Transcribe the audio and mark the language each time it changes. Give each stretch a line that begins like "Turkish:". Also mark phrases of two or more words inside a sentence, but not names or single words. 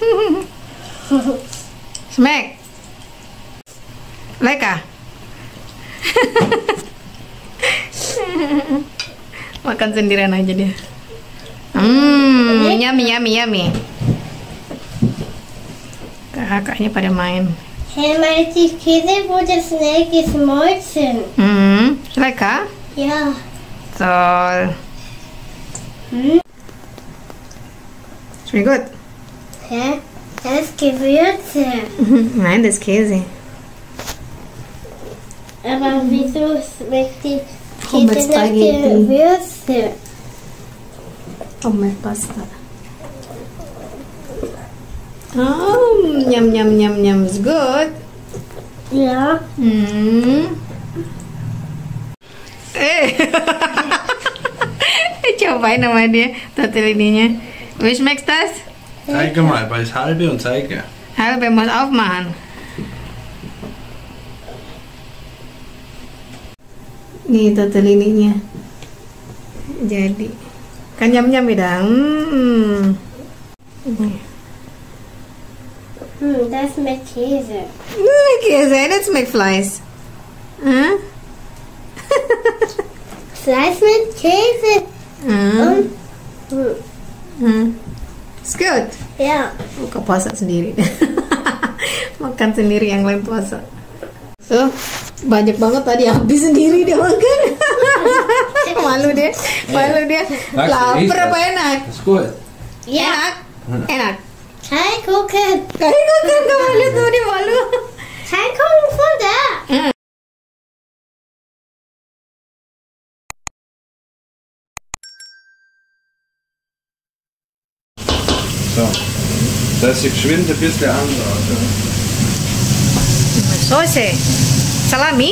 Indonesian: Smack. Leka. Makan sendirian aja dia. Yummy. Kakaknya pada main.
German: Hey, die Käse wurde schnell geschmolzen. Lecker? Ja. Toll. Schmeckt gut. Hä? Das ist Gewürze. Nein, das ist Käse. Aber wieso schmeckt die Come Käse nach Spaghetti. Gewürze?
English: Come pasta. Oh, yum, yum, yum, yum.
German: Ist gut. Ja.
Indonesian: Ich cobain sama dia tortellininya.
German: Wie schmeckt das? Zeige mal, bei das halbe und zeige. Halbe muss aufmachen.
Indonesian: Nih tortellininya. Jadi kan nyam-nyam ya.
German: Das schmeckt Käse. Käse, das schmeckt Fleisch. Hm? Fleisch mit Käse. Und, Ist gut. ja.
Indonesian: Buka puasa sendiri. Makan sendiri, yang lain puasa. So, banyak banget tadi habis sendiri dia makan. Malu dia. Lapar apa enak?
German: Ist gut. Ja.
Indonesian: Enak.
German: Kein gucken.
Indonesian: Kamu kan malu tuh, dia malu.
German: Kein gucken von da. So. Das ist geschwind ein bisschen anders. Soße. Salami.